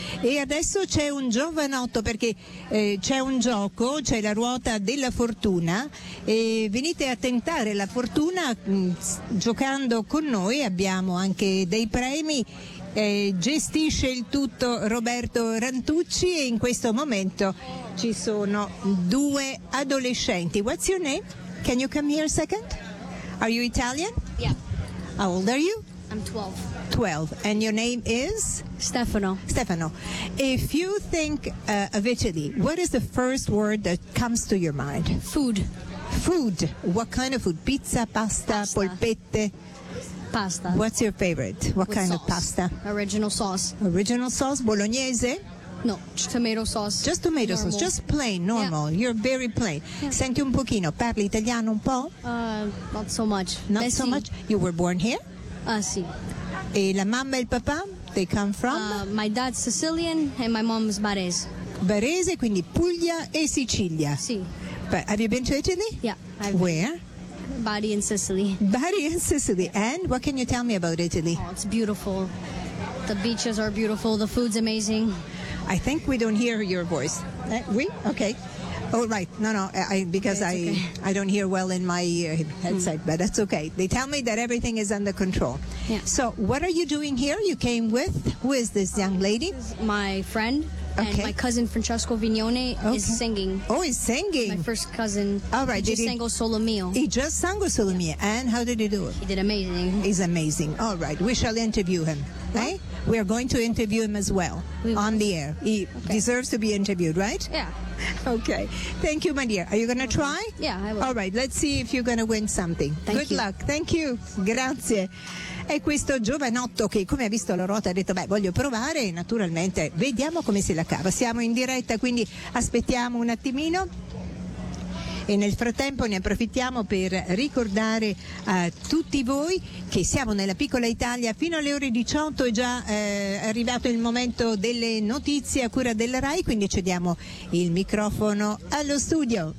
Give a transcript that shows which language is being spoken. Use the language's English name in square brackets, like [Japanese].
[Italian] E adesso c'è un giovanotto, perché c'è un gioco, c'è la ruota della fortuna, e venite a tentare la fortuna giocando con noi. Abbiamo anche dei premi. Gestisce il tutto Roberto Rantucci e in questo momento ci sono due adolescenti. [English] What's your name? Can you come here a second? Are you Italian? Yeah. How old are you? I'm 12. 12. And your name is? Stefano. Stefano. If you think of Italy, what is the first word that comes to your mind? Food. Food. What kind of food? Pizza, pasta, pasta. Polpette? Pasta. What's your favorite? What With kind sauce. Of pasta? Original sauce. Original sauce? Bolognese? No, tomato sauce. Just tomato normal. Sauce, just plain, normal. Yeah. You're very plain. Yeah. [Italian] Senti un pochino, parli italiano un po'? [English] Not so much. Not so much? You were born here? [Italian] Sì. E la mamma e il papà, [English] they come from? My dad's Sicilian and my mom's Barese. [Italian] Barese, quindi Puglia e Sicilia. Sì. [English] But have you been to Italy? Yeah. Where? Bari in Sicily. Bari in Sicily. And what can you tell me about Italy? Oh, it's beautiful. The beaches are beautiful. The food's amazing. I think we don't hear your voice. We? Okay. Oh, right. No. I don't hear well in my headset, but that's okay. They tell me that everything is under control. Yeah. So what are you doing here? You came with? Who is this young lady? This is my friend. Okay. And my cousin Francesco Vignone is singing. Oh, he's singing. My first cousin. All right. He just sang Solo Mio. He just sang Solo Mio. And how did he do it? He did amazing. He's amazing. All right. We shall interview him. Yeah. Eh? We are going to interview him as well on the air. He deserves to be interviewed, right? Yeah. Okay. Thank you, my dear. Are you going to try? Yeah, I will. All right. Let's see if you're going to win something. Good luck. Thank you. [Italian] Grazie. E questo giovanotto che, come ha visto la ruota, ha detto beh, voglio provare, e naturalmente vediamo come se la cava. Siamo in diretta, quindi aspettiamo un attimino. E nel frattempo ne approfittiamo per ricordare a tutti voi che siamo nella piccola Italia fino alle ore 18. È già arrivato il momento delle notizie a cura della RAI, quindi cediamo il microfono allo studio.